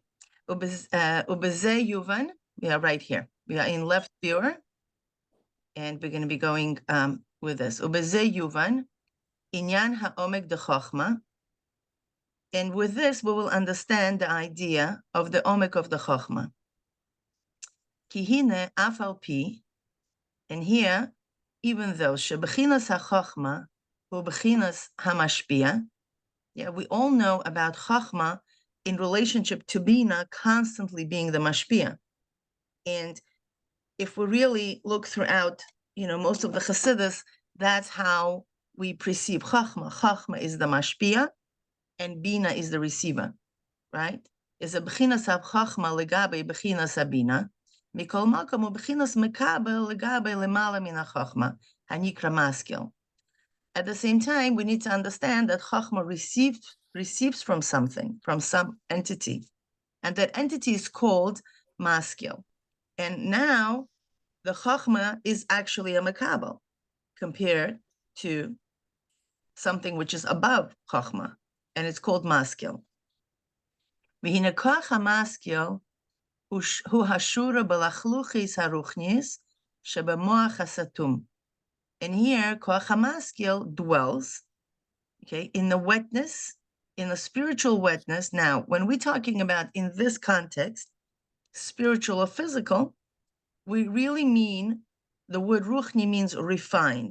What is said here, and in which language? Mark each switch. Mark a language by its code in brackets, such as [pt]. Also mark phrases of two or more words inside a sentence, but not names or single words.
[he] ובזה יובן, [en] we are right here. We are in left viewer, and we're going to be going with this. [he] ובזה יובן ענין העומק דחכמה. [en] And with this, we will understand the idea of the Omek of the Chochma. [he] כי הנה אף על פי, [en] and here, even though [he] שבחינת החכמה הוא בחינת המשפיע, [en] yeah, we all know about Chochma in relationship to Bina constantly being the mashpia. And if we really look throughout, most of the Chassidus, that's how we perceive Chochma. Chochma is the mashpia, and Bina is the receiver, right? [he] היא בחינת החכמה לגבי בחינת הבינה מכל מקום ובחינת מקבל לגבי למעלה מן החכמה הנקרא משכיל. [en] At the same time, we need to understand that Chochma receives from something, from some entity, and that entity is called maskil. And now the Chochma is actually a mekabel compared to something which is above Chochma, and it's called maskil. [he] והנה כח המשכיל הוא השורה בלחלוחית הרוחנית שבמוח הסתום. [en] And here, [he] כח המשכיל [en] dwells, okay, in the wetness, in the spiritual wetness. Now, when we're talking about in this context, spiritual or physical, we really mean, the word ruchni means refined.